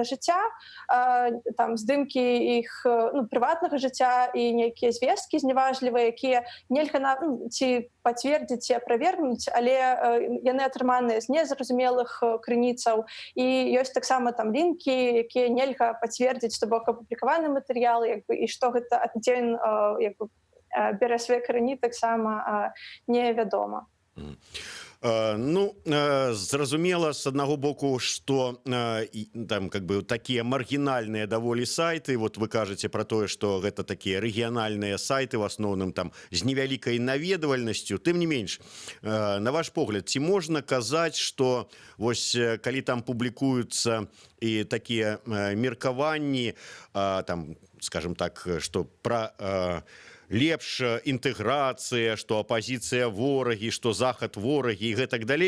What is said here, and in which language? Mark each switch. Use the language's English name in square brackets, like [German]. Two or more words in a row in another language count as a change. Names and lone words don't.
[Belarusian] жыцця, там здымкі іх прыватнага жыцця і нейкія звесткі зневажлівыя, якія нельга ці пацвердзіць ці аправергнуць, але яны атрыманыя з незразумелых крыніцаў, і ёсць таксама там лінкі, якія нельга пацвердзіць, што бок апублікаваны матэрыялы, як бы, і што гэта аддзе ён як бы бярэ свае карані, таксама невядома. Ну, зразумела, [Russian] с одного боку, что там как бы такие маргинальные доволі сайты, вот вы кажете про то, что это такие региональные сайты, в основном там с [Belarusian] невялікай наведвальнасцю, тым не менш, на ваш погляд, ці можна казаць, что вось калі там публікуюцца і такія меркаванні, там, [Russian] скажем так, что [Belarusian] про лепш інтэграцыя, што апазіцыя ворагі, што захад ворагі і гэтак далей.